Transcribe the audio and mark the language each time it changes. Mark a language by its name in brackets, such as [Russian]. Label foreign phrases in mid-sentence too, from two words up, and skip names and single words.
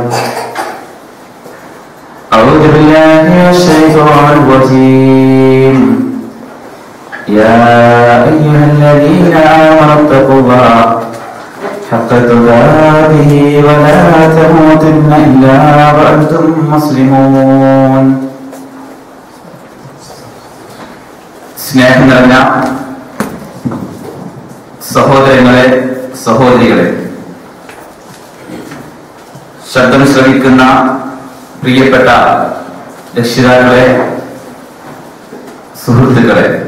[Arabic] أعوذ بالله من الشيطان الرجيم. يا أيها الذين آمنوا اتقوا الله حق تقاته ولا تموتن إلا وأنتم مسلمون. [Malayalam] സ്നേഹം നിറഞ്ഞ സഹോദരങ്ങളെ, സഹോദരികളെ, ശബ്ദം ശ്രവിക്കുന്ന പ്രിയപ്പെട്ട രക്ഷിതാക്കളെ, സുഹൃത്തുക്കളെ,